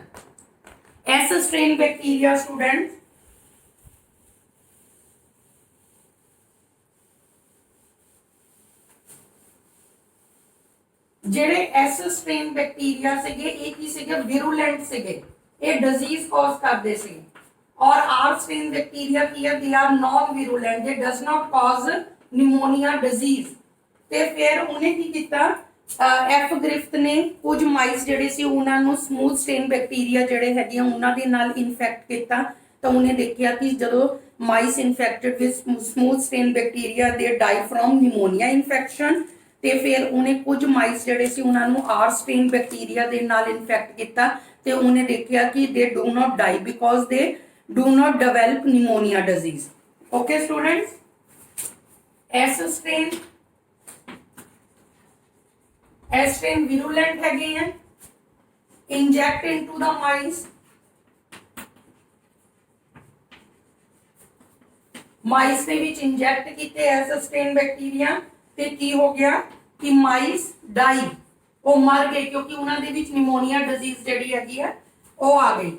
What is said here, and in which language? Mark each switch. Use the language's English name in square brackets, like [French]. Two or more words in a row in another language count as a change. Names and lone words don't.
[English] S strain bacteria student [Punjabi] ਜਿਹੜੇ [English] S strain bacteria [Punjabi] ਸੀਗੇ ਇਹ ਕੀ ਸੀਗੇ, ਵਿਰੂਲੈਂਟ ਸੀਗੇ, ਇਹ [English] disease cause [Punjabi] ਕਰਦੇ ਸੀ। [Hindi] और [English] R strain bacteria [Hindi] की है, [English] they are non virulent, they does not cause pneumonia disease। [Punjabi] ਤੇ ਫਿਰ ਉਹਨੇ ਕੀ ਕੀਤਾ, ਐਫ ਗ੍ਰਿਫਥ ਨੇ ਕੁਝ ਮਾਈਸ ਜਿਹੜੇ ਸੀ ਉਹਨਾਂ ਨੂੰ [English] smooth strain bacteria [Punjabi] ਜਿਹੜੇ ਹੈਗੇ ਉਹਨਾਂ ਦੇ ਨਾਲ ਇਨਫੈਕਟ ਕੀਤਾ ਤਾਂ ਉਹਨੇ ਦੇਖਿਆ ਕਿ ਜਦੋਂ [English] mice infected with smooth strain bacteria they die from pneumonia infection. [Punjabi] ਤੇ ਫਿਰ ਉਹਨੇ ਕੁਝ ਮਾਈਸ ਜਿਹੜੇ ਸੀ ਉਹਨਾਂ ਨੂੰ [English] R strain bacteria [Punjabi] ਦੇ ਨਾਲ ਇਨਫੈਕਟ ਕੀਤਾ ਤੇ ਉਹਨੇ ਦੇਖਿਆ ਕਿ [English] they do not die because they do not develop pneumonia disease। Okay students, S strain virulent [Punjabi] ਹੈਗੇ ਹੈਂ, [English] inject into the mice, [Punjabi] माइस ਦੇ ਵਿੱਚ ਇੰਜੈਕਟ ਕੀਤੇ [English] S strain bacteria [Punjabi] ਤੇ ਕੀ ਹੋ ਗਿਆ ਕਿ [English] mice die, [Punjabi] ਉਹ ਮਰ ਗਏ ਕਿਉਂਕਿ ਉਹਨਾਂ ਦੇ ਵਿੱਚ [English] pneumonia disease [Punjabi] ਜਿਹੜੀ ਹੈਗੀ ਆ ਉਹ ਆ ਗਈ।